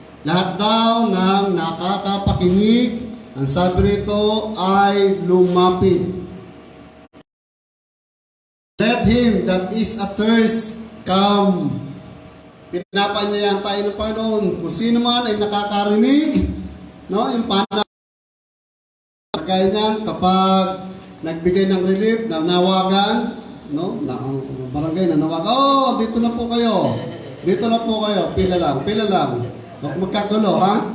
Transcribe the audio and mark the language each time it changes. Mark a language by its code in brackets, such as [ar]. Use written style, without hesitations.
[tl] Lahat daw ng nakakapakinig, ang sabi rito ay lumapit. [en] Let him that is athirst come. [tl] Pinapanyayahan tayo ng Panginoon. Kung sino man ay nakakarinig, no, yung kagaya niyan, kapag nagbigay ng relief, nanawagan, no, barangay nanawagan, dito na po kayo. Dito na po kayo. Pila lang. Huwag magkagulo, ha?